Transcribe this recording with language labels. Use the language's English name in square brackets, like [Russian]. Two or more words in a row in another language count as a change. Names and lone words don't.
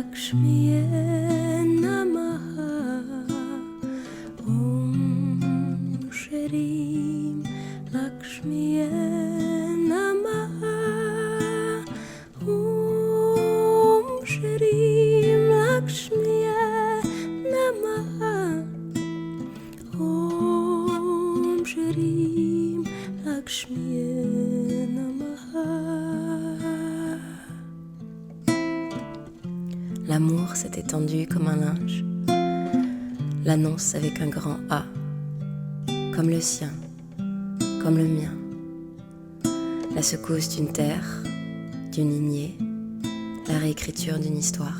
[Sanskrit] लक्ष्म्यै नमः ॐ श्रीं लक्ष्म्यै नमः ॐ श्रीं लक्ष्म्यै नमः ॐ श्रीं लक्ष्म्यै नमः Om Shrim Lakshmiye Namaha Om Shrim Lakshmiye Namaha. [French] L'amour s'est étendu comme un linge, l'annonce avec un grand A, comme le sien, comme le mien, la secousse d'une terre, d'une lignée, la réécriture d'une histoire.